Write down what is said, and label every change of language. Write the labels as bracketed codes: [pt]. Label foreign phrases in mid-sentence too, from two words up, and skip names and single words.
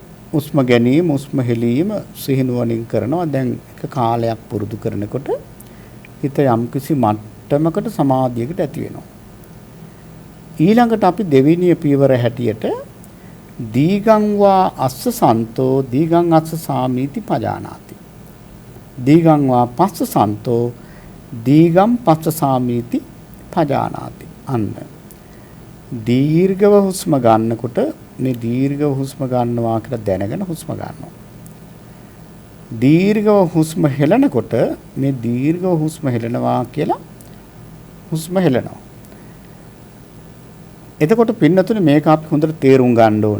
[si] උස්ම ගැනීම උස්ම හෙලීම සිහිනුවණින් කරනවා. දැන් එක කාලයක් පුරුදු කරනකොට හිත යම්කිසි මට්ටමකට සමාධියකට ඇති වෙනවා. ඊළඟට අපි දෙවෙනි පියවර හැටියට [pi] දීගං වා අස්ස සන්තෝ දීගං අස්ස සාමීති පජානාති. දීගං වා පස්ස සන්තෝ දීගම් පස්ස සාමීති පජානාති. [si] අන්න දීර්ඝව හුස්ම ගන්නකොට මේ දීර්ඝව හුස්ම ගන්නවා කියලා දැනගෙන හුස්ම ගන්නවා. දීර්ඝව හුස්ම හෙලනකොට මේ දීර්ඝව හුස්ම හෙලනවා කියලා හුස්ම හෙලනවා. එතකොට පින්නතුනේ මේක අපි හොඳට තේරුම් ගන්න ඕන.